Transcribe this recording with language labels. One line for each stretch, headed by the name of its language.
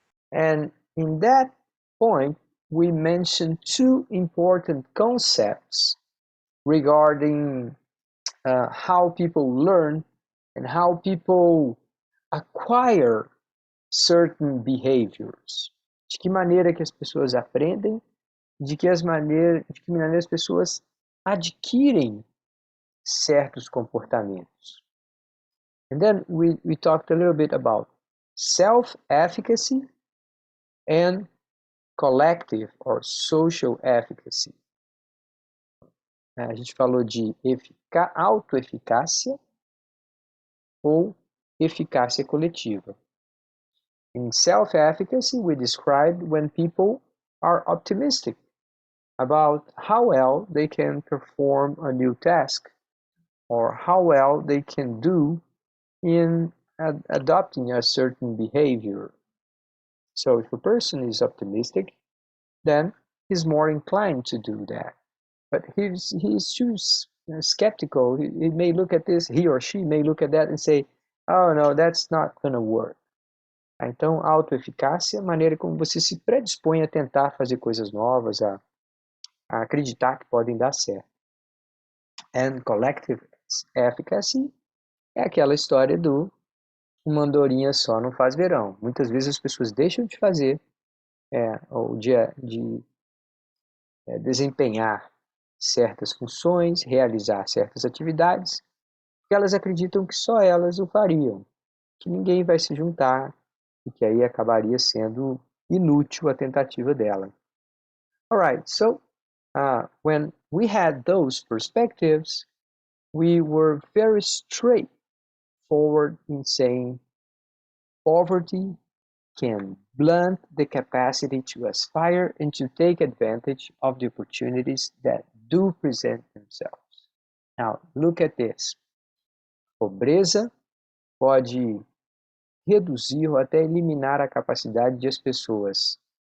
English: And in that point, we mentioned 2 important concepts regarding how people learn and how people acquire certain behaviors.
Portuguese: De que maneira que as pessoas aprendem, de que maneira as pessoas adquirem certos comportamentos.
English: And then we talked a little bit about self-efficacy and collective or social efficacy.
Portuguese: A gente falou de autoeficácia ou eficácia coletiva.
English: In self-efficacy, we described when people are optimistic about how well they can perform a new task or how well they can do in adopting a certain behavior. So if a person is optimistic, then he's more inclined to do that. But he's too skeptical. He may look at this, he or she may look at that and say, oh no, that's not going to work.
Portuguese: Então, autoeficácia é a maneira como você se predispõe a tentar fazer coisas novas, a acreditar que podem dar certo.
English: And collective efficacy
Portuguese: é aquela história do uma andorinha só não faz verão. Muitas vezes as pessoas deixam de fazer ou de desempenhar certas funções, realizar certas atividades, porque elas acreditam que só elas o fariam, que ninguém vai se juntar e que aí acabaria sendo inútil a tentativa dela.
English: Alright, so when we had those perspectives, we were very straightforward in saying poverty can blunt the capacity to aspire and to take advantage of the opportunities that do present themselves. Now, look at this.
Portuguese: Pobreza pode reduzir ou até eliminar a capacidade de as pessoas